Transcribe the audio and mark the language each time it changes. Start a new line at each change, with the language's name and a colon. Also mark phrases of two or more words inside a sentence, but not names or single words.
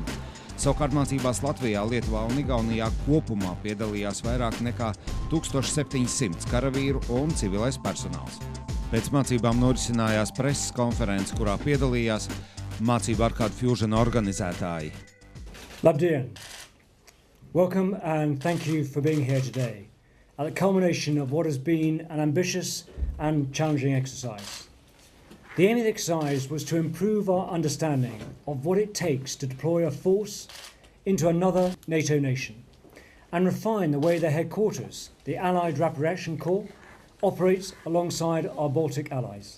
Latvian: Savukārt mācībās Latvijā, Lietuvā un Igaunijā kopumā piedalījās vairāk nekā 1700 karavīru un civilais personāls. Pēc mācībām norisinājās preses konferences, kurā piedalījās mācību Arcade Fusion organizētāji. Labdien!
English: Welcome and thank you for being here today at the culmination of what has been an ambitious and challenging exercise. The aim of the exercise was to improve our understanding of what it takes to deploy a force into another NATO nation and refine the way the headquarters, the Allied Rapid Reaction Corps, operates alongside our Baltic allies.